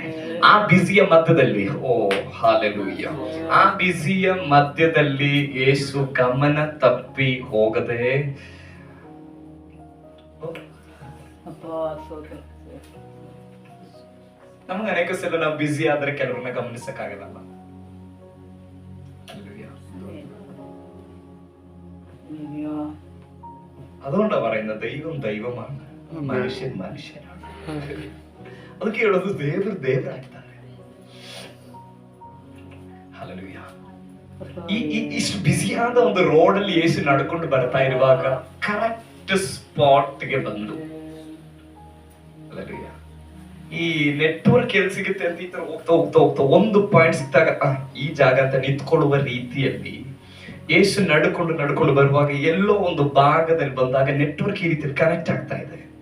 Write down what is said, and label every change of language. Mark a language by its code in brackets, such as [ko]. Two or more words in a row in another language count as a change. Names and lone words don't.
[kn] ಆ ಬಿಸಿಯ ಮಧ್ಯದಲ್ಲಿ, ಓ ಹಾಲೆಲೂಯ್ಯ, ಆ ಬಿಸಿಯ ಮಧ್ಯದಲ್ಲಿ ಯೇಸು ಗಮನ ತಪ್ಪಿ ಹೋಗದೆ ನಮ್ಗೆ ಅನೇಕ ಸಲ ನಾವು ಬಿಸಿ ಆದ್ರೆ ಕೆಲವ್ರನ್ನ ಗಮನಿಸಕ್ಕಾಗಲ್ಲ. [ml] അതുകൊണ്ടാ പറയുന്നത് ദൈവം ദൈവമാണ്, മനുഷ്യൻ മനുഷ്യനാണ്. [kn] ಅದಕ್ಕೆ ಹೇಳೋದು ದೇವರು ದೇವರಾಗ್ತಾರೆ. ಹಲ್ಲೆಲೂಯಾ. ಇಷ್ಟು ಬಿಸಿಯಾದ ಒಂದು ರೋಡ್ ಅಲ್ಲಿ ಯೇಸು ನಡ್ಕೊಂಡು ಬರ್ತಾ ಇರುವಾಗ [en] correct spot [kn] ಬಂದು, ಹಲ್ಲೆಲೂಯಾ, ಈ ನೆಟ್ವರ್ಕ್ ಎಲ್ಲಿ ಸಿಗುತ್ತೆ ಅಂತ ಈ ತರ ಹೋಗ್ತಾ ಒಂದು ಪಾಯಿಂಟ್ ಸಿಕ್ತಾಗ ಈ ಜಾಗ ಅಂತ ನಿಂತ್ಕೊಳ್ಳುವ ರೀತಿಯಲ್ಲಿ ಯೇಸು ನಡ್ಕೊಂಡು ಬರುವಾಗ ಎಲ್ಲೋ ಒಂದು ಭಾಗದಲ್ಲಿ ಬಂದಾಗ ನೆಟ್ವರ್ಕ್ ಈ ರೀತಿ ಕನೆಕ್ಟ್ ಆಗ್ತಾ ಇದೆ.